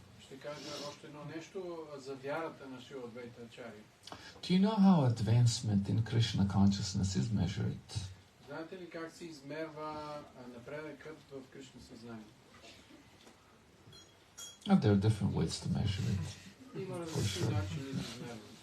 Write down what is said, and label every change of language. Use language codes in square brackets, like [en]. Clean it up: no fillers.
[bg] Ще кажа още едно нещо за вярата на Шрила Адвайта Ачаря. [en] Do you know how advancement in Krishna consciousness is measured? [bg] Знаете ли как се измерва напредъкът в Кришна съзнание? [en] There are different ways to measure it. [bg] Има различни начини за измерване.